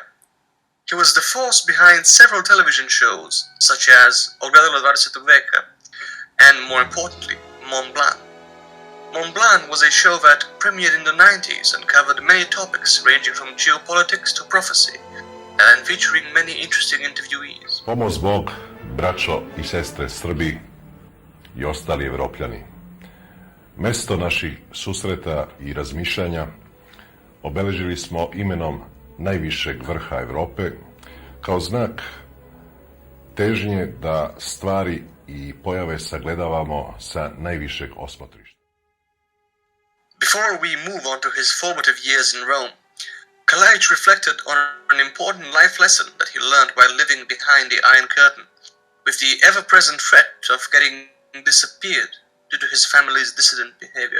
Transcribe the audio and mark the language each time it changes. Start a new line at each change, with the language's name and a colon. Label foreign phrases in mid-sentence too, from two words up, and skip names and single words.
English: He was the force behind several television shows, such as Ogledalo 20. veka, and more importantly, Mont Blanc. Mont Blanc was a show that premiered in the 90s and covered many topics ranging from geopolitics to prophecy, and featuring many interesting interviewees.
Serbian: Pomoz Bog, braćo i sestre Srbi i ostali Evropljani. Mesto naših susreta i razmišljanja obeležili smo imenom najvišeg vrha Evrope kao znak težnje da stvari i pojave sagledavamo sa najvišeg osmotrišta.
English: Before we move on to his formative years in Rome, Kalajić reflected on an important life lesson that he learned while living behind the Iron Curtain, with the ever-present threat of getting disappeared due to his family's dissident behavior.